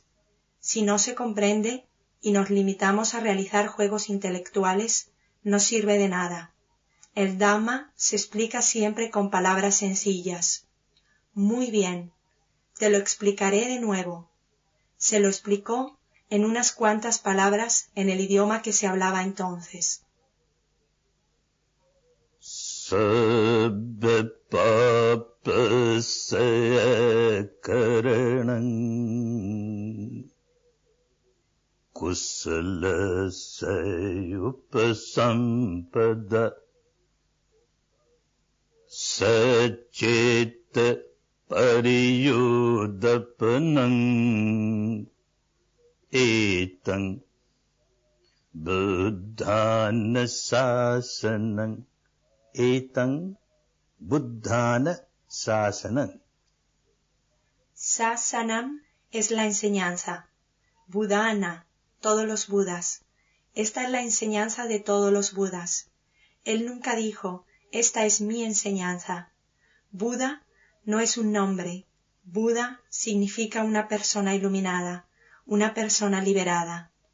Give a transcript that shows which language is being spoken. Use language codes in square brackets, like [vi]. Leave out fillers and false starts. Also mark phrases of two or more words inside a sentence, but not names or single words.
[es] Si no se comprende y nos limitamos a realizar juegos intelectuales, no sirve de nada. El Dhamma se explica siempre con palabras sencillas. Muy bien, te lo explicaré de nuevo. Se lo explicó en unas cuantas palabras en el idioma que se hablaba entonces. [pi] Sabba papasaya karanam kusalasaya upasampada sacheta pariyudapanam etam buddhana sasanam. Etam buddhana sasanam. [es] Sasanam es la enseñanza. Buddhana, todos los Budas. Esta es la enseñanza de todos los Budas. Él nunca dijo, esta es mi enseñanza. Buda no es un nombre. Buda significa una persona iluminada, una persona liberada.